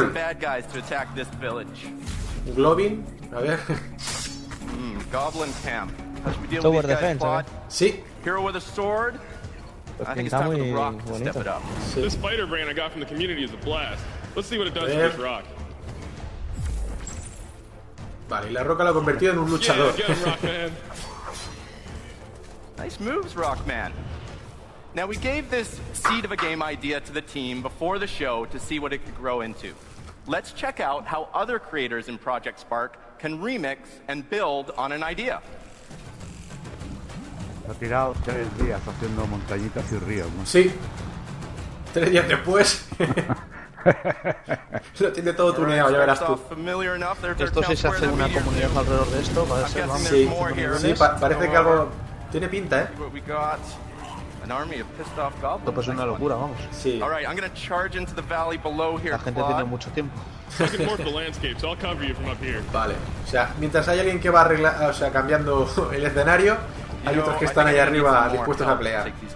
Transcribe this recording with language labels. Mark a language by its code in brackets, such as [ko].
[en] We need bad guys to attack this village. [es] Globin, a ver. [en] Goblin camp. Tower defense. [es] Sí. [en] Hero with a sword. [es] Pues [en] I think it's time for the rock to step it up. [es] Sí. [en] This spider brain I got from the community is a blast. Let's see what it does to this rock. [es] Vale, y la roca la ha convertido en un luchador. [en] Yeah, again, nice moves, Rockman. Now we gave this seed of a game idea to the team before the show to see what it could grow into. Let's check out how other creators in Project Spark can remix and build on an idea. [es] Ha tirado 3 días haciendo montañitas y ríos, ¿no? Sí. 3 días después. Lo tiene todo tuneado, ya verás tú. Esto si se hace una comunidad alrededor de esto, va a ser más. Sí, sí, parece que algo tiene pinta, [en] An army of pissed off goblins. [es] Esto pues es una locura, vamos. Sí. [en] All right, I'm going to charge into the valley below here. [es] La gente tiene mucho tiempo. Vale. O sea, mientras hay alguien que va arreglando, o sea, cambiando el escenario, hay otros que están allá arriba dispuestos a pelear.